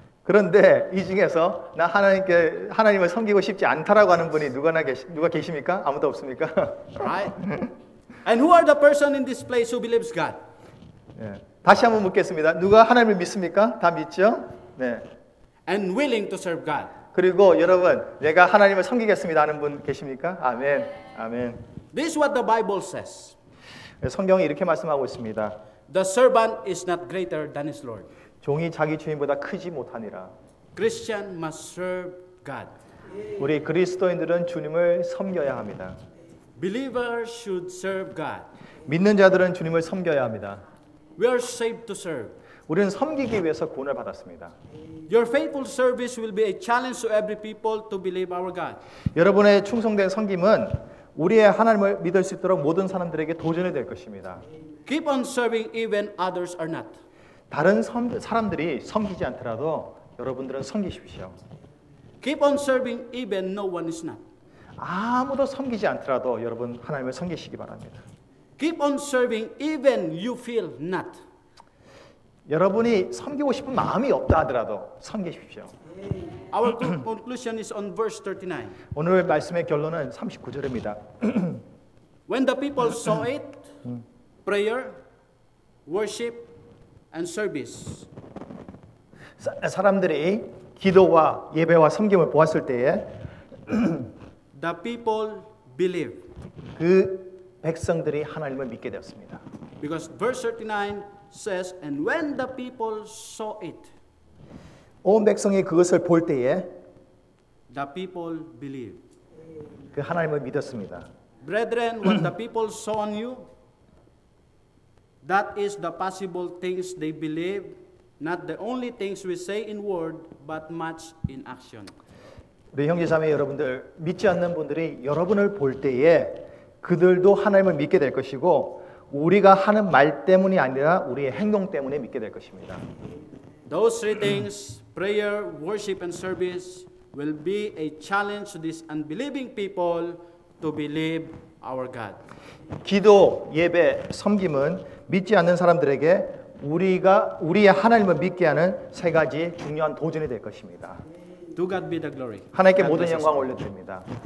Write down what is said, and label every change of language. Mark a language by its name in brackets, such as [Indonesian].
[Korean] 그런데 이 중에서 나 하나님을 섬기고 싶지 않다라고 하는 분이 누가 계십니까? 아무도 없습니까? [English] Right? And who are the person in this place who believes God? [Korean] 네. 다시 한번 묻겠습니다. 누가 하나님을 믿습니까? 다 믿죠? 네. [English] and willing to serve God. [Korean] 그리고 여러분, 내가 하나님을 섬기겠습니다 하는 분 계십니까? 아멘. 아멘. [English] This is what the Bible says. [Korean] 성경이 이렇게 말씀하고 있습니다. [English] The servant is not greater than his Lord. [Korean] 종이 자기 주인보다 크지 못하니라. [English] Christian must serve God. [Korean] 우리 그리스도인들은 주님을 섬겨야 합니다. [English] Believers should serve God. [Korean] 믿는 자들은 주님을 섬겨야 합니다. [English] We are saved to serve. [Korean] 우리는 섬기기 위해서 구원을 받았습니다. [English] Your faithful service will be a challenge to every people to believe our God. [Korean] 여러분의 충성된 섬김은 우리의 하나님을 믿을 수 있도록 모든 사람들에게 도전이 될 것입니다. [English] Keep on serving even others are not. [Korean] 다른 사람들이 섬기지 않더라도 여러분들은 섬기십시오. [English] Keep on serving even no one is not. [Korean] 아무도 섬기지 않더라도 여러분 하나님을 섬기시기 바랍니다. [English] Keep on serving even you feel not. [Korean] 여러분이 섬기고 싶은 마음이 없다 하더라도 섬기십시오. [English] Our conclusion is on verse 39. [Korean] 오늘 말씀의 결론은 39절입니다. [English] When the people saw it, prayer, worship, and service. [Korean] 사람들이 기도와 예배와 섬김을 보았을 때에 [English] The people believed. [Korean] 그 백성들이 하나님을 믿게 되었습니다. [English] Because verse 39 says, and when the people saw it, [Korean] 온 백성이 그것을 볼 때에 [English] the people believed. [Korean] 그 하나님을 믿었습니다. [English] Brethren, what the people saw on you, that is the possible things they believe, not the only things we say in word, but much in action. [Korean] 우리 형제자매 여러분들, 믿지 않는 분들이 여러분을 볼 때에 그들도 하나님을 믿게 될 것이고 우리가 하는 말 때문이 아니라 우리의 행동 때문에 믿게 될 것입니다. [English] Those three things, prayer, worship, and service, will be a challenge to these unbelieving people to believe our God. [Korean] 기도, 예배, 섬김은 믿지 않는 사람들에게 우리의 하나님을 믿게 하는 세 가지 중요한 도전이 될 것입니다. [English] To God be the glory. [Korean] 하나님께 [English] God [Korean] 모든 [English] bless us. [Korean] 영광을 올려드립니다.